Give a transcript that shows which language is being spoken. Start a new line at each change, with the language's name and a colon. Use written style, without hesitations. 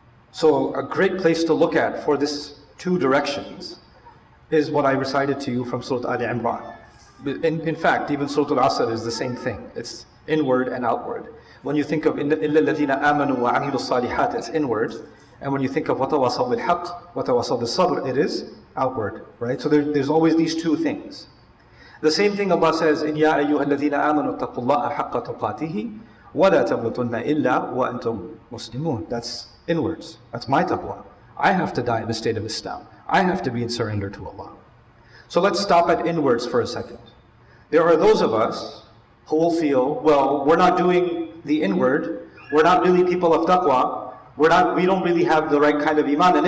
English: So a great place to look at for these two directions is what I recited to you from Surah Al-Imran. In fact, even Surah Al-Asr is the same thing. It's inward and outward. When you think of
Arabic: إِلَّا الَّذِينَ آمَنُوا وَعَمِلُوا الصَّالِحَاتِ,
English: it's inward. And when you think of
Arabic: وَتَوَاصَوْا بِالْحَقِّ وَتَوَاصَوْا بِالصَّبْرِ,
English: it is outward. Right? So there's always these two things. The same thing Allah says in
Arabic: يَا أَيُّهَا الَّذِينَ آمَنُوا اتَّقُوا اللَّهَ حَقَّ تُقَاتِهِ وَلَا تَمُوتُنَّ إِلَّا وَأَنْتُمْ مُسْلِمُونَ.
English: That's inwards. That's my taqwa. I have to die in the state of Islam. I have to be in surrender to Allah. So let's stop at inwards for a second. There are those of us who will feel, well, we're not doing the inward, we're not really people of taqwa, we don't really have the right kind of iman.